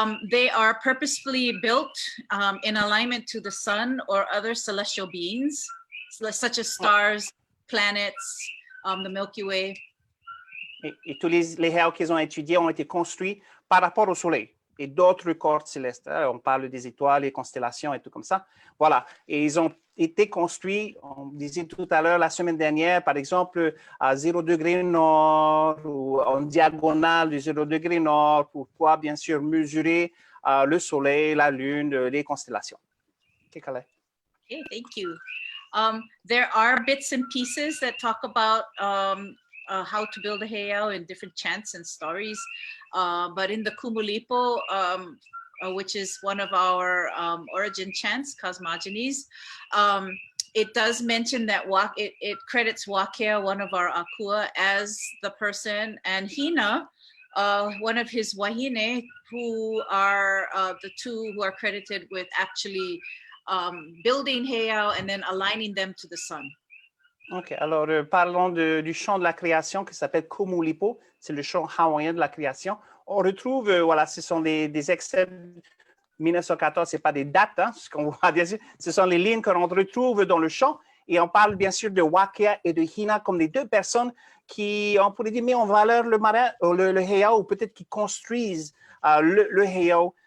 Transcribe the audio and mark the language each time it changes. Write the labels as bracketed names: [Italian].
[English] They are purposefully built in alignment to the sun or other celestial beings, such as stars, planets, the Milky Way. [French] Et tous les heiaus qu'ils ont étudiés ont été construits par rapport au Soleil et d'autres corps célestes. On parle des étoiles, les constellations et tout comme ça. Voilà. Et ils ont été construits, on disait tout à l'heure, la semaine dernière, par exemple, à 0 degré nord ou en diagonale du 0 degré nord, pour pouvoir, bien sûr, mesurer le Soleil, la Lune, les constellations. [English] Okay, Kalei. Okay, thank you. There are bits and pieces that talk about how to build a heiau in different chants and stories. But in the Kumulipo, which is one of our origin chants, cosmogonies, it does mention that it credits Wakea, one of our Akua, as the person, and Hina, one of his wahine, who are the two who are credited with actually building heiau and then aligning them to the sun. OK. [French] Alors, parlons du chant de la création qui s'appelle Kumulipo. C'est le chant hawaïen de la création. On retrouve, voilà, ce sont des extraits 1914, ce n'est pas des dates, hein, ce qu'on voit bien sûr. Ce sont les lignes que l'on retrouve dans le chant. Et on parle bien sûr de Wakea et de Hina comme les deux personnes qui, on pourrait dire, mettent en valeur le marin, le heiau, ou peut-être qui construisent le heiau.